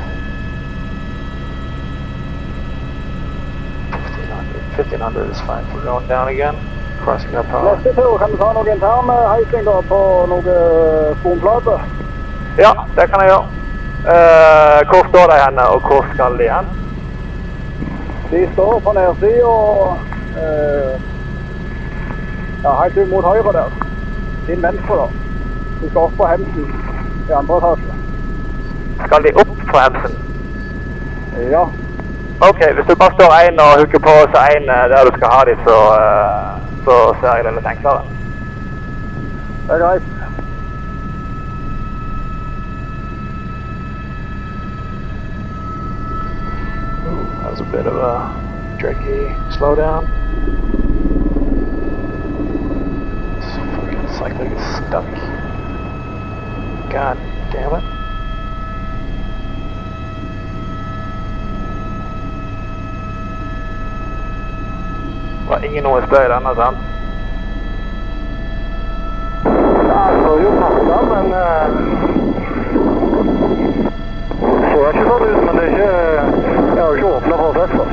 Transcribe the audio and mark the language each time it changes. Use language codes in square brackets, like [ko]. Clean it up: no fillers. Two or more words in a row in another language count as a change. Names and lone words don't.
[en] 1500 is fine for going down again. Crossing up power. [no] Neste tur kan du ta noen interne heising da på noen sponplater. Ja, det kan jeg gjøre. Hvor står de henne, og hvor skal de hen? De står på nedsiden og ja, helt ut mot høyre der. Din venstre da. Du skal opp på hemsen i andre etasje. Skal de opp på hemsen? Ja. Ok, hvis du bare står en og hooker på så en der du skal ha de, så ser jeg det litt enklere. Det er greit. [en] That was a bit of a tricky slowdown. It's like it's stuck. God damn it. [no] Det var ingen OSB i denne, sant? Ja, det står jo pakka, men så ikke sånn ut, men det er ikke, jeg har ikke åpnet prosesser.